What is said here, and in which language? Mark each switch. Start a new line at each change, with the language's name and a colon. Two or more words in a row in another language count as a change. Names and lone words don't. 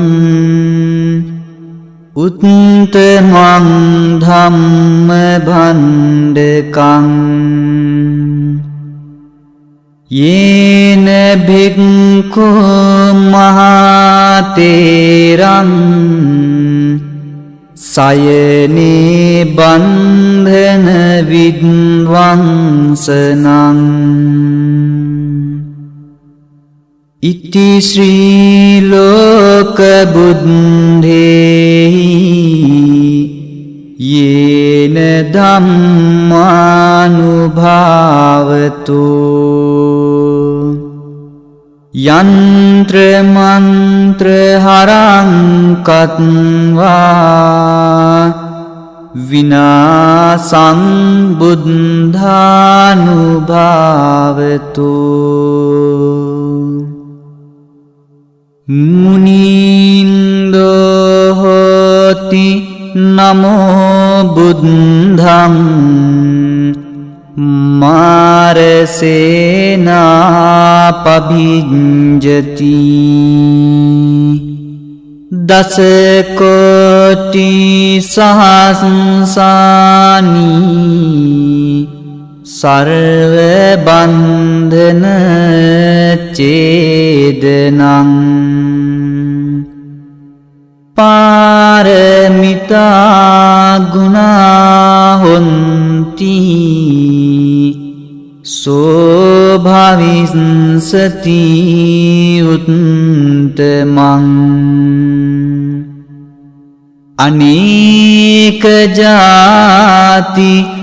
Pali: උත්තමං ධම්ම භණ්ඩකං යේන භික්ඛෝ මහතේරං සයනේ බන්ධන විද්වංසනං ඉති ශ්‍රී ලෝක බුද්ධේහි යේන ධම්මානුභාවතු යන්ත්‍ර මන්ත්‍ර හරං කତ୍වා විනාසං බුද්ධානුභාවතු මුනින්දෝ හෝති නමෝ බුද්ධං මාරසේනාපභිඤ්ජති දස කෝටි සහස්‍රානි සර්ව බන්ධන චේදනං පාරමිතා ගුණා හොන්ති සෝභවිස්සති උත්තමං අනේක ජාති